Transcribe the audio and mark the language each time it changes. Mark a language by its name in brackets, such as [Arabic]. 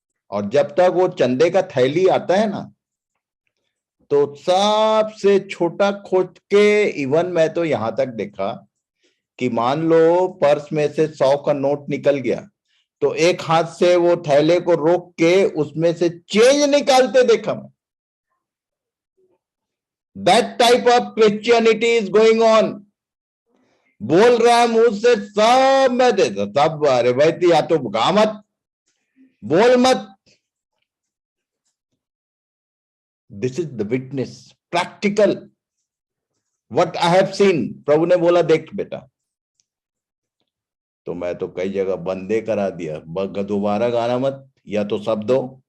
[Hindi] और जब तक वो चंदे का थैली आता है ना, तो सबसे छोटा खोज के, इवन मैं तो यहां तक देखा कि मान लो पर्स में से 100 का नोट निकल गया तो एक हाथ से वो थैले को रोक के उसमें से चेंज निकालते देखा मैं। [English] That type of Christianity is going on. [Hindi] बोल रहा है मुंह से सब मैं देता, सब। अरे भाई या तो गा मत, बोल मत। [English] This is the witness, practical, what I have seen. [Hindi] प्रभु ने बोला देख बेटा, तो मैं तो कई जगह बंदे करा दिया, दोबारा गाना मत, या तो सब दो।